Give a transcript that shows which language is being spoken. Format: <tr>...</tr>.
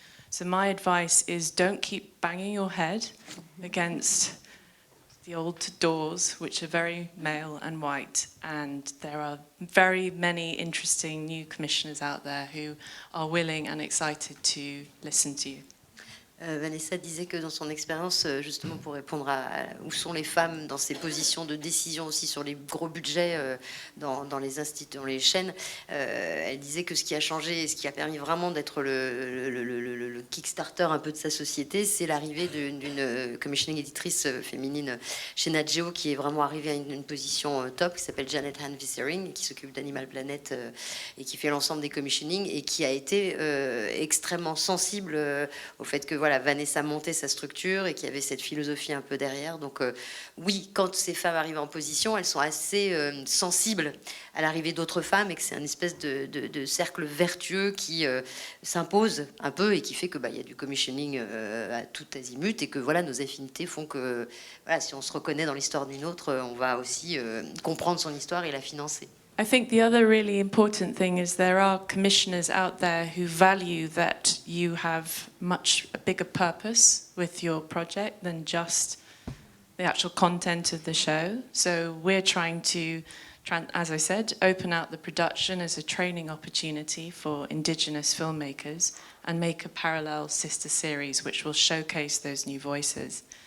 <en>So my advice is don't keep banging your head against the old doors, which are very male and white, and there are very many interesting new commissioners out there who are willing and excited to listen to you.</en> <fr>Vanessa disait que dans son expérience, justement pour répondre à où sont les femmes dans ces positions de décision aussi sur les gros budgets dans les instituts, dans les chaînes, elle disait que ce qui a changé et ce qui a permis vraiment d'être le Kickstarter un peu de sa société, c'est l'arrivée d'une commissioning éditrice féminine chez Nat Geo qui est vraiment arrivée à une position top, qui s'appelle Janet Han-Vissering, qui s'occupe d'Animal Planet et qui fait l'ensemble des commissioning et qui a été extrêmement sensible au fait que voilà, Vanessa montait sa structure et qu'il y avait cette philosophie un peu derrière. Donc oui, quand ces femmes arrivent en position, elles sont assez sensibles à l'arrivée d'autres femmes et que c'est une espèce de cercle vertueux qui s'impose un peu et qui fait que y a du commissioning à tout azimut et que voilà, nos affinités font que voilà, si on se reconnaît dans l'histoire d'une autre, on va aussi comprendre son histoire et la financer.</fr> <en>I think the other really important thing is there are commissioners out there who value that you have a bigger purpose with your project than just the actual content of the show. So we're trying to, as I said, open out the production as a training opportunity for Indigenous filmmakers and make a parallel sister series which will showcase those new voices.</en>